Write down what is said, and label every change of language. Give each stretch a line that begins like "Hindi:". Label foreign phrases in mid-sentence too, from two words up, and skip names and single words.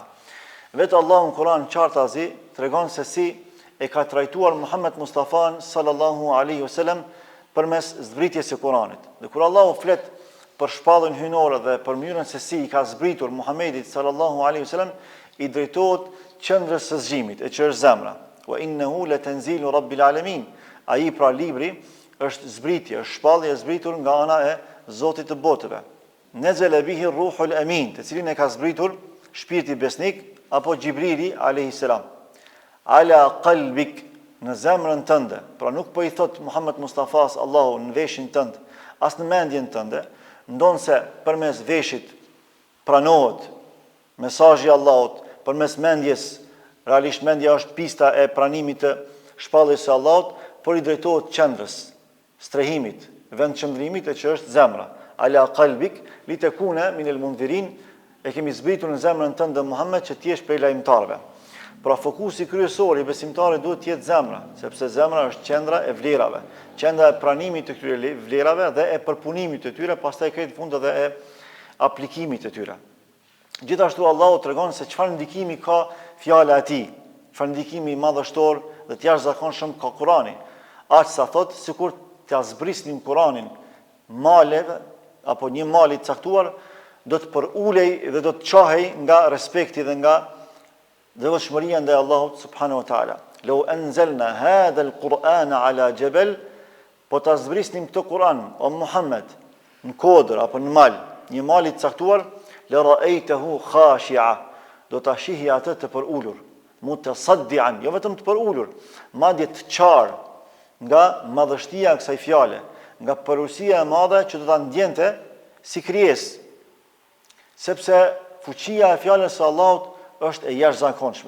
Albanian: Vetë Allahu në Kur'an qartazi tregon se si e ka trajtuar Muhammed Mustafa
Arabic: صلى الله عليه وسلم
Albanian: përmes zbritjes së Kur'anit. Dhe kur Allahu flet për shpallën hyjnore dhe për mënyrën se si i ka zbritur Muhamedit
Arabic: صلى الله عليه وسلم,
Albanian: i drejtohet qendrës së zgjimit, e që është zemra.
Arabic: وإنه لتنزيل رب العالمين.
Albanian: Ai pra libri është zbritje, është shpallje e zbritur nga ana e Zotit të botëve.
Arabic: نزل به الروح الأمين,
Albanian: të cilin e ka zbritur shpirti besnik apo Gjibrili
Arabic: عليه السلام. على قلبك,
Albanian: në zemrën tënde. Pra nuk po i thot Muhammed Mustafas Allahu në veshin tënd, as në mendjen tënde, ndonse përmes veshit pranohet mesazhi i Allahut, përmes mendjes, realisht mendja është pista e pranimit të shpalljes së Allahut, por i drejtohet qendrës, strehimit, vend qëndrimit e që është zemra.
Arabic: على قلبك لتكون من المنذرين,
Albanian: e kemi zbritur në zemrën tënde Muhammed që ti jesh prej lajmtarëve. Pra fokusi kryesor i besimtarit duhet të jetë zemra, sepse zemra është qendra e vlerave, qendra e pranimit të këtyre vlerave dhe e përpunimit të tyre, pastaj këtë fund edhe e aplikimit të tyre. Gjithashtu Allahu tregon se çfarë ndikimi ka fjala e tij, çfarë ndikimi madhështor dhe të jashtëzakonshëm ka Kurani. Aq sa thot, sikur t'ia zbrisnin Kuranin maleve apo një mali të caktuar, do të përulej dhe do të çohej nga respekti dhe nga devotshmëria ndaj Allahut
Arabic: سبحانه وتعالى. لو أنزلنا هذا القرآن على جبل,
Albanian: po ta zbrisnim këtë Kur'an o Muhammed në kodër apo në mal, një mali të caktuar,
Arabic: لرأيته خاشعا,
Albanian: do ta shihje atë të përulur, mutasaddian, jo vetëm të përulur, madje të qarë nga madhështia e kësaj fjale, nga përulësia e madhe që do ta ndjente si krijesë, sepse fuqia e fjalës së Allahut është e jashtëzakonshme.